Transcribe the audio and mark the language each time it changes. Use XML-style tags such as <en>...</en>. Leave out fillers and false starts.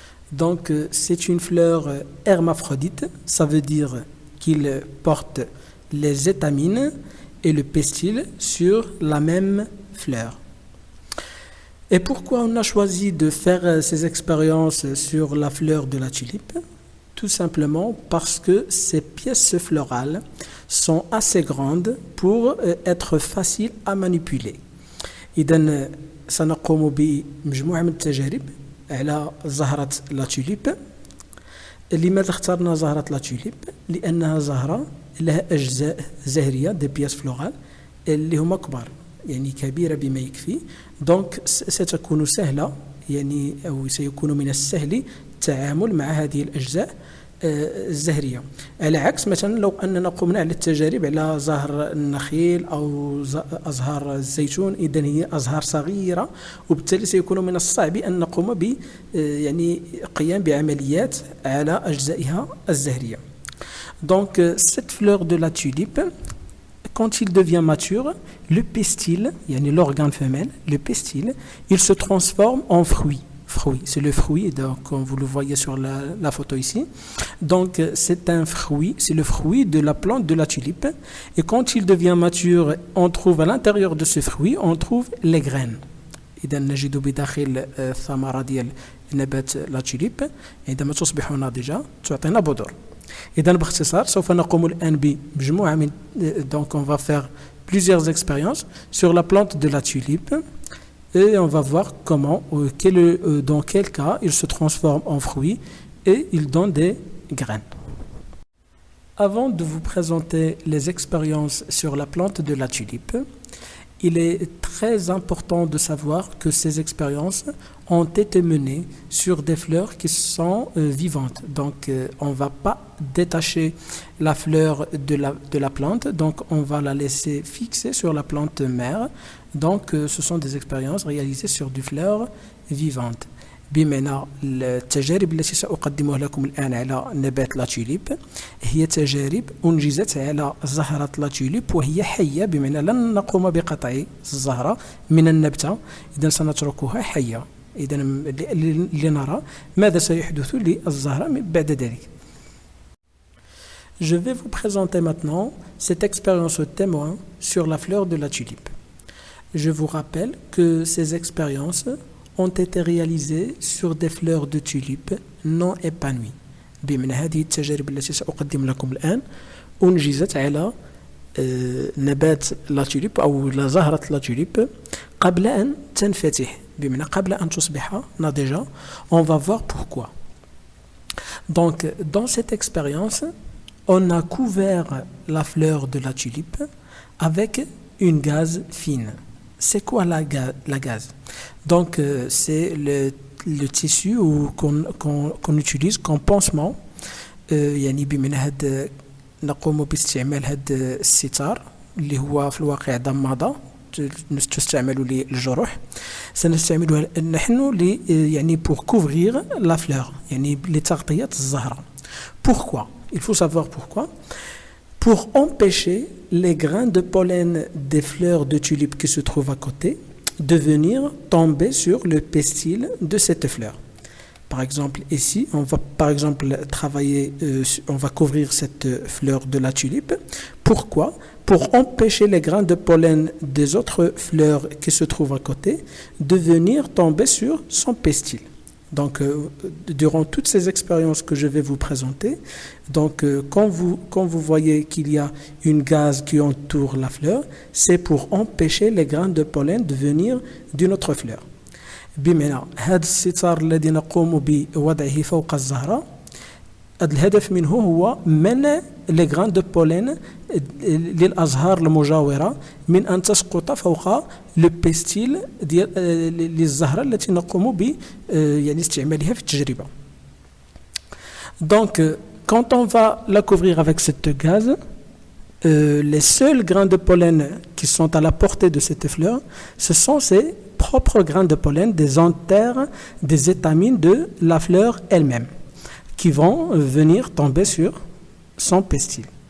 <fr>Donc, c'est une fleur hermaphrodite, ça veut dire qu'il porte les étamines et le pistil sur la même fleur. Et pourquoi on a choisi de faire ces expériences sur la fleur de la tulipe? Tout simplement parce que ces pièces florales sont assez grandes pour être faciles à manipuler.</fr> <ar>إذن سنقوم بمجموعة من التجارب على زهرة لا توليب. لماذا اخترنا زهرة لا توليب؟ لأنها زهرة لها أجزاء زهرية دي بياس فلورال اللي هما كبار يعني كبيرة بما يكفي. دونك ستكون سهلة يعني أو سيكون من السهل التعامل مع هذه الأجزاء الزهرية، على عكس مثلا لو أننا قمنا على التجارب على زهر النخيل أو أزهار الزيتون إذن هي أزهار صغيرة وبالتالي سيكون من الصعب أن نقوم ب يعني قيام بعمليات على أجزائها الزهرية.</ar> <fr>Donc cette fleur de la tulipe quand il devient mature, le pistil, l'organe femelle, le pistil, il se transforme en fruit. C'est le fruit, donc, comme vous le voyez sur la photo ici. Donc, c'est un fruit, c'est le fruit de la plante de la tulipe. Et quand il devient mature, on trouve à l'intérieur de ce fruit, on trouve les graines.</fr> <ar>إذا نجد بداخل الثمرة ديال نبات لا توليب عندما تصبح ناضجة تعطينا بذور. إذا باختصار سوف نقوم الآن بمجموعة من</ar> <fr>donc on va faire plusieurs expériences sur la plante de la tulipe et on va voir comment dans quel cas il se transforme en fruit et il donne des graines. Avant de vous présenter les expériences sur la plante de la tulipe, il est très important de savoir que ces expériences ont été menées sur des fleurs qui sont vivantes. Donc, on ne va pas détacher la fleur de la plante, donc on va la laisser fixer sur la plante mère. Donc, ce sont des expériences réalisées sur des fleurs vivantes.</fr> <ar>بمعنى التجارب التي سأقدمها لكم الآن على نبات لا توليب هي تجارب أنجزت على زهرة لا توليب وهي حية، بمعنى لن نقوم بقطع الزهرة من النبتة، إذن سنتركها حية، إذن لنرى ماذا سيحدث للزهرة بعد ذلك.</ar> <fr>Je vais vous présenter maintenant cette expérience témoin sur la fleur de la tulipe. Je vous rappelle que ces expériences ont été réalisées sur des fleurs de tulipe non épanouies.</fr> <ar>بمعنى هذه التجارب التي سأقدم لكم الآن أنجزت على نبات لا توليب أو زهرة لا توليب قبل أن تنفتح، بمعنى قبل أن تصبح ناضجة.</ar> <fr>On va voir pourquoi. Donc, dans cette expérience, on a couvert la fleur de la tulipe avec une gaze fine. C'est quoi la gaze? Donc, c'est le tissu qu'on utilise comme pansement.</fr> <ar>يعني بمعنى هاد نقوم باستعمال هاد الستار اللي هو في الواقع ضمادة تستعمل للجروح. سنستعملها نحن يعني</ar> <fr>pour couvrir la fleur،</fr> <ar>يعني لتغطية الزهرة.</ar> <fr>Pourquoi? Il faut savoir pourquoi. Pour empêcher les grains de pollen des fleurs de tulipe qui se trouvent à côté de venir tomber sur le pistil de cette fleur. Par exemple, ici, on va par exemple travailler, on va couvrir cette fleur de la tulipe. Pourquoi? Pour empêcher les grains de pollen des autres fleurs qui se trouvent à côté de venir tomber sur son pistil. Donc, durant toutes ces expériences que je vais vous présenter, donc, quand vous voyez qu'il y a une gaze qui entoure la fleur, c'est pour empêcher les grains de pollen de venir d'une autre fleur.</fr> <ar>بمعنى هذا الستار الذي نقوم بوضعه فوق الزهرة، الهدف منه هو منع</ar> <fr>les grains de pollen</fr> <ar>للأزهار المجاورة من أن تسقط فوق le pistil للزهرة التي نقوم ب يعني استعمالها في التجربة.</ar> <fr>Donc, quand on va la couvrir avec cette gaze, les seuls grains de pollen qui sont à la portée de cette fleur, ce sont ces propres grains de pollen des anthères, des étamines de la fleur elle-même, qui vont venir tomber sur son pistil.</fr>